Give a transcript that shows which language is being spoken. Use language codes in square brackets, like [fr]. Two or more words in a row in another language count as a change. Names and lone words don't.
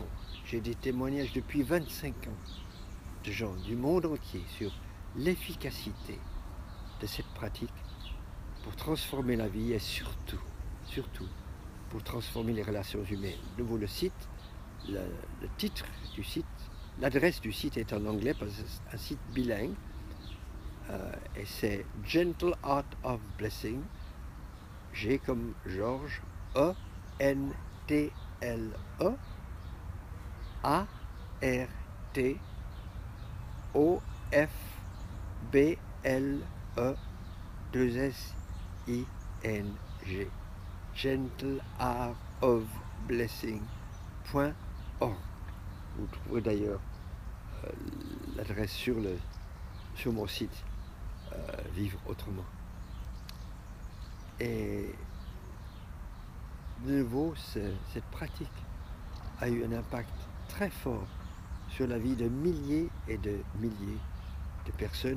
[fr] J'ai des témoignages depuis 25 ans de gens du monde entier sur l'efficacité de cette pratique pour transformer la vie et surtout pour transformer les relations humaines. De nouveau, le site, le titre du site, l'adresse du site est en anglais parce que c'est un site bilingue, et c'est Gentle Art of Blessing, G comme Georges, E-N-T-L-E, A-R-T-O-F-B-L-E 2-S-I-N-G, gentleartofblessing.org. Vous trouverez d'ailleurs l'adresse sur mon site Vivre autrement. Et de nouveau, cette pratique a eu un impact très fort sur la vie de milliers et de milliers de personnes.